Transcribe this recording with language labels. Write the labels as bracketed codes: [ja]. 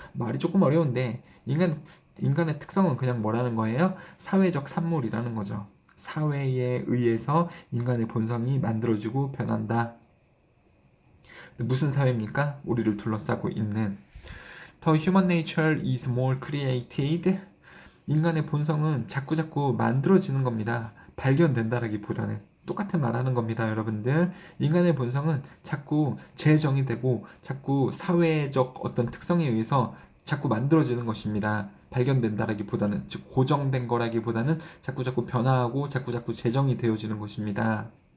[ko] 말이 조금 어려운데 인간의 특성은 그냥 뭐라는 거예요? 사회적 산물이라는 거죠. 사회에 의해서 인간의 본성이 만들어지고 변한다. 무슨 사회입니까? 우리를 둘러싸고 있는. [en] The human nature is more created. [ko] 인간의 본성은 자꾸자꾸 만들어지는 겁니다. 발견된다라기보다는. 똑같은 말 하는 겁니다, 여러분들. 인간의 본성은 자꾸 재정이 되고 자꾸 사회적 어떤 특성에 의해서 자꾸 만들어지는 것입니다. 발견된다라기보다는, 즉 고정된 거라기보다는 자꾸자꾸 변화하고 자꾸자꾸 재정이 되어지는 것입니다.